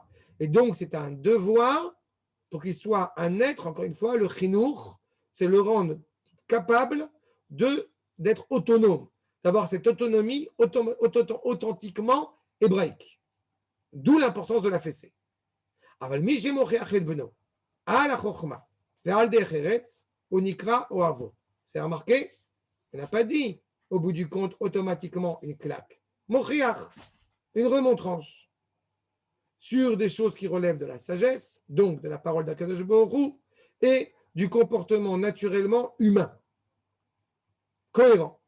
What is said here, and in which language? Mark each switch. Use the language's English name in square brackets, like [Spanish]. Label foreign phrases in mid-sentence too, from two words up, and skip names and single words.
[French] Et donc, c'est un devoir pour qu'il soit un être, encore une fois, le chinour, c'est le rendre capable d'être autonome, d'avoir cette autonomie authentiquement hébraïque. D'où l'importance de la fessée. [Hebrew] אבל מי שמוכיח את בנו על החוכמה ועל דרך ארץ, הוא נקרא אוהבו. [French] C'est remarqué? On n'a pas dit, au bout du compte, automatiquement une claque. Mochiach, une remontrance sur des choses qui relèvent de la sagesse, donc de la parole d' [Hebrew] הקדוש ברוך הוא, [French] et du comportement naturellement humain, cohérent.